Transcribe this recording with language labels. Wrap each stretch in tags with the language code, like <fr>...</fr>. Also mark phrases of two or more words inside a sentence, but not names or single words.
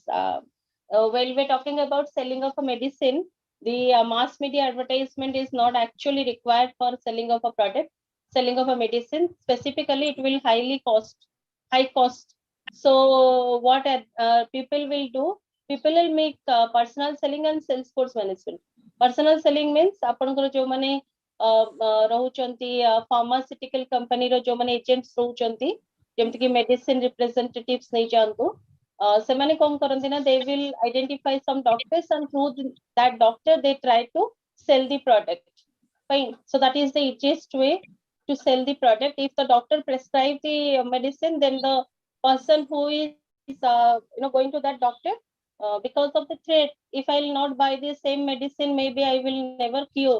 <en>While we're talking about selling of a medicine, the mass media advertisement is not actually required for selling of a product, selling of a medicine. Specifically, it will high cost. So what people will do? People will make personal selling and sales force management. Personal selling means</en> <or>ଆପଣଙ୍କର ଯୋଉମାନେ ରହୁଛନ୍ତି</or> <en>pharmaceutical company</en> <or>ର ଯୋଉମାନେ agents ରହୁଛନ୍ତି, ଯେମିତି କି</or> <en>medicine representatives</en> <or>ନେଇ ଯାଆନ୍ତୁ, ସେମାନେ କଣ କରନ୍ତି ନା,</or> <en>they will identify some doctors and through that doctor they try to sell the product. Fine. So that is the easiest way to sell the product. If the doctor prescribe the medicine, then the person who is going to that doctor, because of the threat, if I will not buy the same medicine, maybe I will never cure.</en>